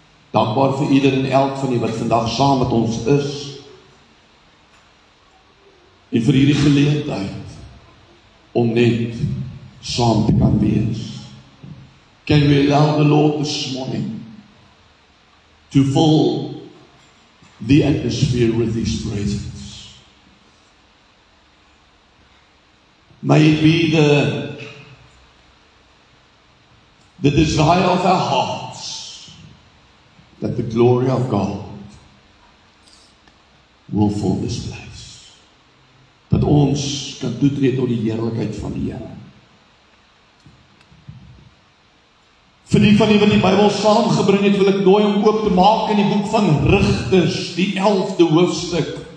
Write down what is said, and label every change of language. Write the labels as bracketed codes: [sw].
[af] Dankbaar vir ieder en elk van die wat vandag saam met ons is. En vir hierdie geleentheid om net saam te kan wees. [en] Can we allow the Lord this morning to fill the atmosphere with His presence? May it be the desire of our hearts that the glory of God will fill this place. [af] Dat ons kan toetree tot die heerlikheid van die Here. Vir die van die wat die Bybel saamgebring het, wil ek nooi om oop te maak in die boek van Rigters, die 11de hoofstuk.